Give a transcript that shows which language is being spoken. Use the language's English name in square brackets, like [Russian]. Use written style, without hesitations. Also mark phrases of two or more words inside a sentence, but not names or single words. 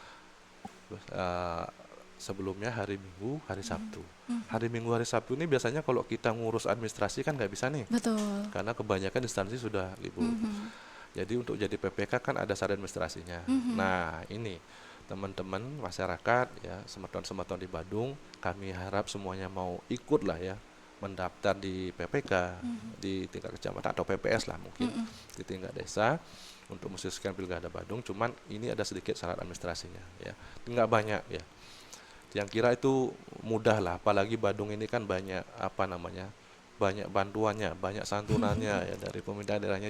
[Indonesian] Terus, sebelumnya hari Minggu, hari Sabtu. Hari Minggu, hari Sabtu ini biasanya kalau kita ngurus administrasi kan nggak bisa nih, Betul. karena kebanyakan instansi sudah libur. Jadi untuk jadi PPK kan ada syarat administrasinya. Nah ini teman-teman masyarakat ya, semeton-semeton di Badung, kami harap semuanya mau ikut lah ya, mendaftar di PPK di tingkat kecamatan atau PPS lah mungkin di tingkat desa untuk mensukseskan Pilkada Badung. Cuman ini ada sedikit syarat administrasinya ya, nggak banyak ya. Yang kira itu mudah lah, apalagi Badung ini kan banyak apa namanya, banyak bantuannya, banyak santunannya ya dari pemerintah daerahnya.